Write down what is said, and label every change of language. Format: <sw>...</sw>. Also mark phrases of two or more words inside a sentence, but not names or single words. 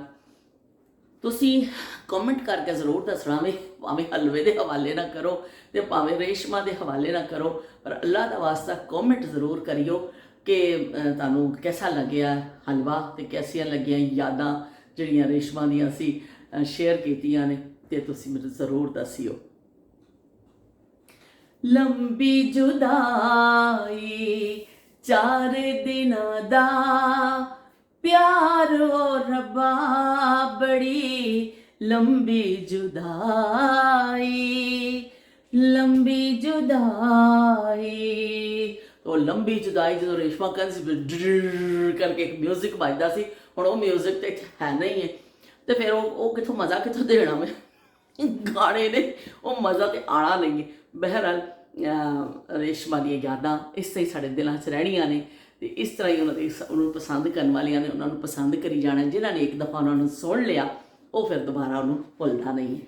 <pa>ਤੁਸੀਂ ਕਮੈਂਟ ਕਰਕੇ ਜ਼ਰੂਰ ਦੱਸਣਾ ਵੀ, ਭਾਵੇਂ ਹਲਵੇ ਦੇ ਹਵਾਲੇ ਨਾ ਕਰੋ ਤੇ ਭਾਵੇਂ ਰੇਸ਼ਮਾ ਦੇ ਹਵਾਲੇ ਨਾ ਕਰੋ, ਪਰ ਅੱਲਾ ਦਾ ਵਾਸਤਾ ਕਮੈਂਟ ਜ਼ਰੂਰ ਕਰਿਓ ਕਿ ਤੁਹਾਨੂੰ ਕਿਹਦਾ ਲੱਗਿਆ ਹਲਵਾ, ਤੇ ਕੈਸੀਆਂ ਲੱਗੀਆਂ ਯਾਦਾਂ ਜਿਹੜੀਆਂ ਰੇਸ਼ਮਾ ਦੀਆਂ ਅਸੀਂ ਸ਼ੇਅਰ ਕੀਤੀਆਂ ਨੇ, ਤੇ ਤੁਸੀਂ ਮੈਨੂੰ ਜ਼ਰੂਰ ਦੱਸਿਓ। لمبی جدائی 4 دناں دا پیار او ربا بڑی لمبی جدائی لمبی جدائی. تو لمبی جدائی جو ریشماں کر کے اک میوزک وجدا سی، ہن او میوزک تے ہے نہیں ہے، تو فیر او کتھوں مزہ کتھوں دینا میں گانے نے، او مزہ تو آنا نہیں ہے. بہرحال ریشماں دی یاداں اس طرح ہی ساڈے دلاں چ رہنیاں نے، تو اس طرح ہی انہاں نے پسند کرن والیاں نے انہاں نے پسند کری جانا، جنہاں نے اک دفعہ انہاں نے سن لیا او فیر دوبارہ انہاں نے بھلنا نہیں ہے.</pa>